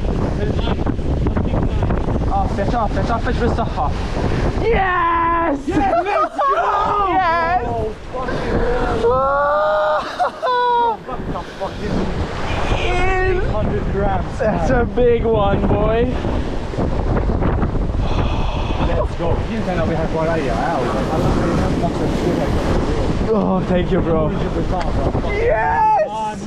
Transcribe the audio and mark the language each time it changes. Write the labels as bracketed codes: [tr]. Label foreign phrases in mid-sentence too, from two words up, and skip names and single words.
[mt] Għaffeċ bis-saħħa. [en] Yes! Let's go! Yes! 100 grams. That's a big one, boy. Let's go. [mt] Jiena wieħed warajja, [en] Oh, thank you, bro. Yes!